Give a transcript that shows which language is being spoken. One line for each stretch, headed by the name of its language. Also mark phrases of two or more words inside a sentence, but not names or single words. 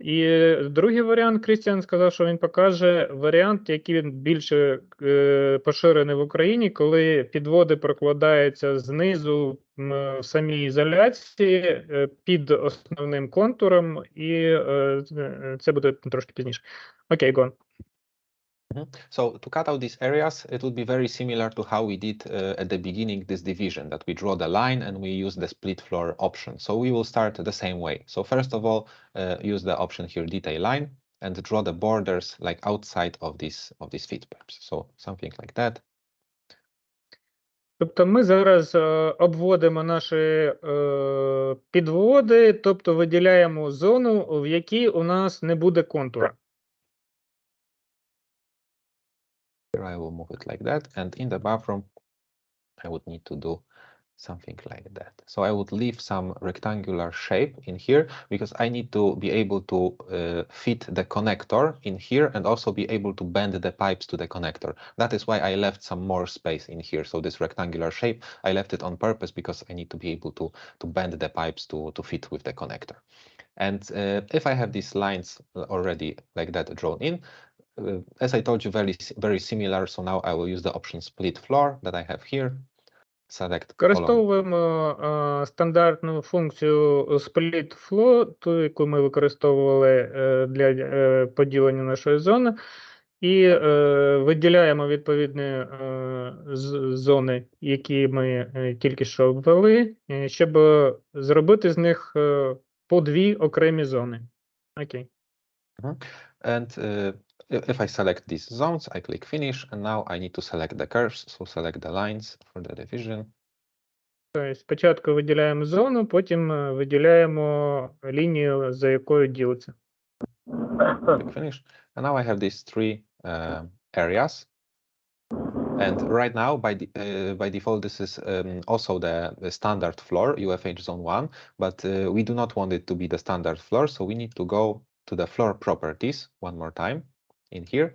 Ukrainian: І другий варіант, Крістіан сказав, що він покаже варіант, який він більше поширений в Україні, коли підводи прокладаються знизу в самій ізоляції під основним контуром, і це буде трошки пізніше. Окей,
English: go on. So to cut out these areas, it would be very similar to how we did at the beginning this division, that we draw the line and we use the split floor option. So we will start the same way. So first of all, use the option here, detail line, and draw the borders like outside of these feed pipes. So something like that.
Ukrainian: Тобто ми зараз обводимо наші підводи, тобто виділяємо зону, в якій у нас не буде контура.
English: Here I will move it like that, and in the bathroom I would need to do something like that. So I would leave some rectangular shape in here because I need to be able to fit the connector in here and also be able to bend the pipes to the connector. That is why I left some more space in here. So this rectangular shape, I left it on purpose because I need to be able to bend the pipes to fit with the connector. And if I have these lines already like that drawn in, as I told you, very similar. So now I will use the option split floor that I have here.
Ukrainian: Використовуємо стандартну функцію
English: split flow,
Ukrainian: ту, яку ми використовували для поділення нашої зони, і виділяємо відповідні зони, які ми тільки що обвели, щоб зробити з них по дві окремі зони. Окей.
English: And if I select these zones, I click finish, and now I need to select the curves, so select the lines for the division.
Ukrainian: Тобто спочатку виділяємо зону, потім виділяємо лінію, за якою ділиться.
English: Click finish, and now I have these three areas. And right now, by default, this is also the standard floor, UFH zone 1, but we do not want it to be the standard floor, so we need to go to the floor properties one more time in here.